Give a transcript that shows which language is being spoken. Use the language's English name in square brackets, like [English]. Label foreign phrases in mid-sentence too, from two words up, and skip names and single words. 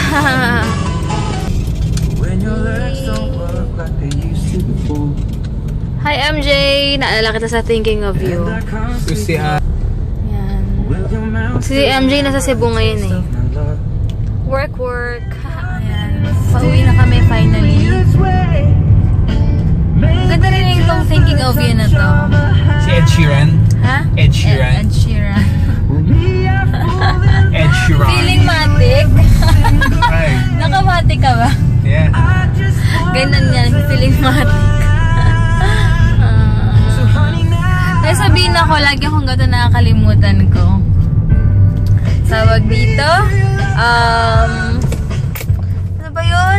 [English] Hi MJ! [Filipino] Naalala kita sa Thinking of You. Yan. Si MJ nasa Cebu ngayon eh. Work. Ayan. Pauwi na kami finally. Ganda rin yung Thinking of You na to. Si Ed Sheeran? Ha? Ed Sheeran. Ed Sheeran. Ed Sheeran. Feeling matic? Nakamatic ka ba? [English] Yeah. [Filipino] Ganun yan. Feeling matic. Kaya sabihin ako, lagi akong gato nakakalimutan ko. Tawag dito. Ano ba yun?